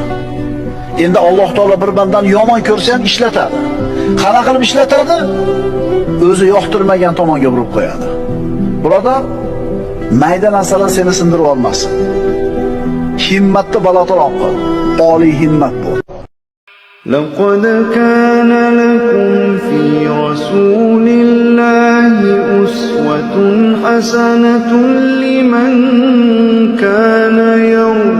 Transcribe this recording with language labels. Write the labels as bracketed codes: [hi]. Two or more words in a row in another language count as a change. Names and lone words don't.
[uz] Endi Alloh taolo bir bandani yomon ko'rsa ham ishlatadi. Qana qilib ishlatadi? O'zi yoqtirmagan tomonga burib qo'yadi. Birodar, mayda narsalar seni sindirib olmasin. Himmatni balandroq qil. Oliy himmat bo'l. [ar] لقد كان لكم في رسول الله أسوة حسنة لمن كان يرجو